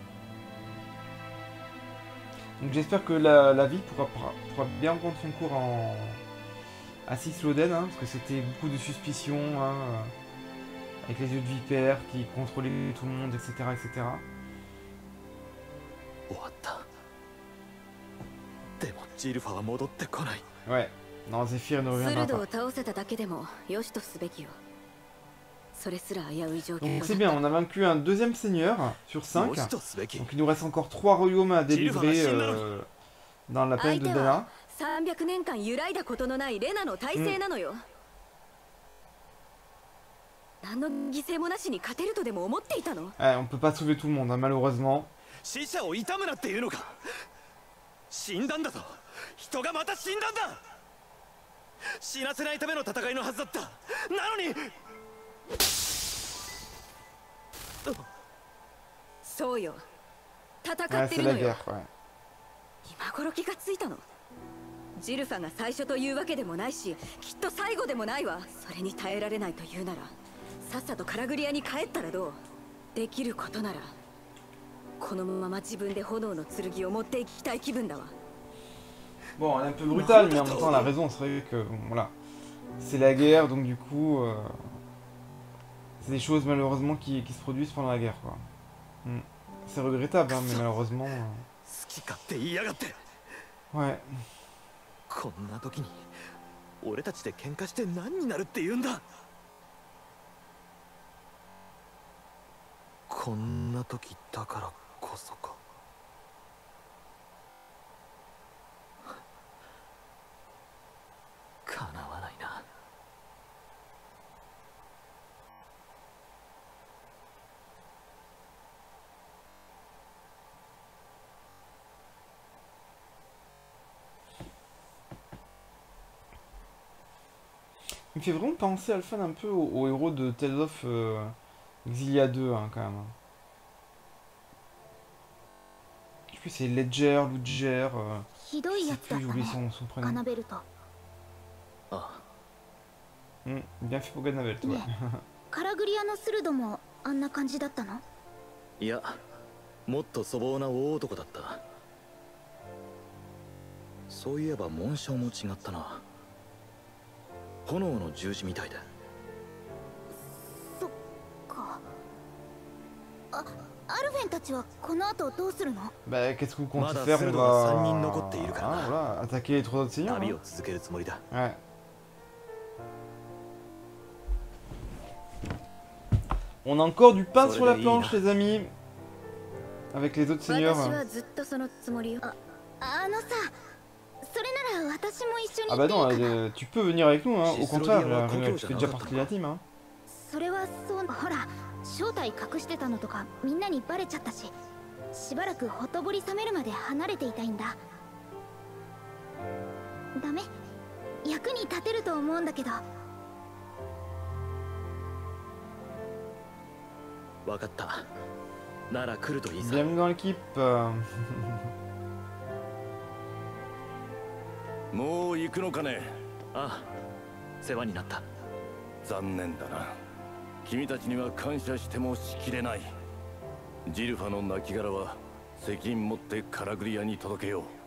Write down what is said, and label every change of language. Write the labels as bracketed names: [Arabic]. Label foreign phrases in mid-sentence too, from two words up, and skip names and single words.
[French] Donc j'espère que la vie pourra bien prendre son cours à Sisloden, hein, parce que c'était beaucoup de suspicions, hein, avec les yeux de vipère qui contrôlaient tout le monde, etc. etc. [Japanese] ジルファは戻ってこない。 [French] Ouais, non, Zéphyr ne reviendra [Japanese] スルド [French] pas. [Japanese] を倒せただけでもよしとすべきよ。それすら危うい状況 [French] Donc [Japanese] だ [French] c'est [Japanese] っ [French] bien, [Japanese] た。 [French] on a vaincu un deuxième seigneur sur 5. [Japanese] よしとすべき。 [French] Donc il nous reste encore 3 royaumes à délivrer dans la plaine de [Japanese] 相手は [French] Dana. [Japanese] 300年間揺らいだことのないレナの体制なのよ。何の犠牲もなしに勝てるとでも思っていたの？ [French] Ouais, on peut pas sauver tout le monde, hein, malheureusement. [Japanese] 死者を悼むなっていうのか。死んだんだぞ。人がまた死んだんだ。死なせないための戦いのはずだった。なのに。そうよ。戦 [French] Ouais, [Japanese] って [French] c'est [Japanese] る [French] la [Japanese] のよ。 [French] guerre, ouais. [Japanese] 今頃気がついたの。ジルファが最初というわけでもないし、きっと最後でもないわ。それに耐えられないというなら、さっさとカラグリアに帰ったらどう？できることなら、このまま自分で炎の剣を持っていきたい気分だわ。 [French] Bon, elle est un peu brutale, mais en même temps, elle a raison. C'est vrai que, bon, voilà. C'est la guerre, donc du coup... c'est des choses, malheureusement, qui se produisent pendant la guerre, quoi. C'est regrettable, hein, mais malheureusement... [Japanese] 好き勝手言いやがって。 [French] Ouais. [Japanese] こんな時に俺たちで喧嘩して何になるって言うんだ。こんな時だからこそか。叶わないな。 [French] Il me fait vraiment penser, Alphan, un peu au héros de Tales of Exilia 2, hein, quand même. Je sais plus, c'est Ledger, Ludger... [Japanese] ひどい [French] je [Japanese] や [French] sais [Japanese] つだ [French] plus, [Japanese] った [French] j'oublie [Japanese] ね [French] son [Japanese] ア [French] prénom. [Japanese] ナベルト。あ [French] Bien fait pour Ganabel, toi. [Japanese] ねカラグリアのスルドもあんな感じだったの？いや、もっと粗暴な大男だった。そういえば紋章も違ったな。炎の十字みたいで。そっか。アルフェンたちはこの後どうするの？ [French] Bah, qu'est-ce que vous comptez Voilà, faire? On Fredo va... [Japanese] a 三人残っているからな。 [French] Ah, voilà, attaquer les 3 autres seigneurs. [Japanese] 旅 [French] Hein. [Japanese] を続けるつもりだ。 [French] Ouais. On a encore du pain sur la planche, les amis. Avec les autres seigneurs. [Japanese] 私はずっとそのつもりよ。さ、それなら私も一緒に [French] Ah [Japanese] 行 [French] bah [Japanese] っていい [French] non, [Japanese] かな？ [French] tu peux venir avec nous, hein. Au contraire, Cicely, tu fais déjà partie de la team. Hein. [Japanese] それはそう、ほら正体隠してたのとかみんなにバレちゃったし、しばらくほとぼり冷めるまで離れていたいんだ。ダメ？役に立てると思うんだけど。わかった。なら来るといいさ。 Bienvenue dans l'équipe. もう行くのかね。ああ、世話になった。残念だな。君たちには感謝してもしきれない。ジルファの亡骸は責任持ってカラグリアに届けよう。